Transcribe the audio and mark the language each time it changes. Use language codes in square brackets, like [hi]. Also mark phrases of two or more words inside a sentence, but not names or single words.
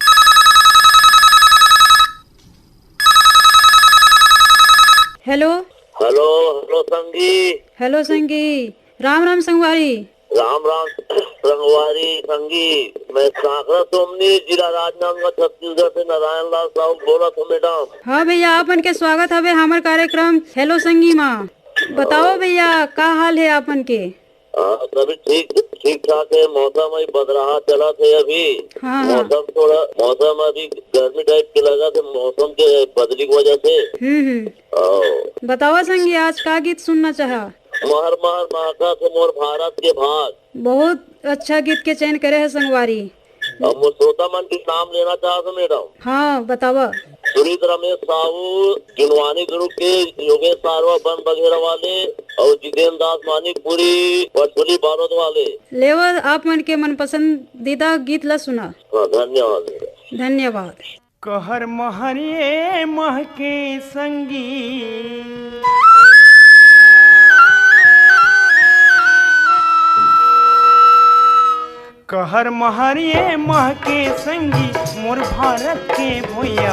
[hne] हेलो हेलो हेलो संगी। हेलो संगी, राम राम संगवारी। राम राम संगवारी संगी। मैं साकरा सोमनी जिला राजनांदगांव छत्तीसगढ़ से नारायण लाल साहू बोला तो मैडम। हाँ भैया आपन के स्वागत हवे हमार कार्यक्रम हेलो संगी माँ। बताओ भैया का हाल है आपन के? सभी ठीक ठीक ठाक है। मौसम अभी बदलाव चला थे अभी। हाँ। मौसम अभी गर्मी टाइप के लगा थे मौसम के बदली की वजह से। बताओ संगी आज का गीत सुनना चाहा? महर महर महाका से मोर भारत के भाग। बहुत अच्छा गीत के चयन करे है संगवारी। अब मैं श्रोता मन के नाम लेना चाहता मैडम। हाँ बतावा। सुरीत रमेश साहू किनवानी गुरु के योगेश सारवा बन बघेरा वाले और जितेंद्र दास मानिकपुरी बरसुली बारोद वाले। लेवा आप मन के मन पसंदीदा गीत ला सुना। धन्यवाद धन्यवाद। कहर महरे महके संगी कहर महरिए महके संगी मोर भारत के भैया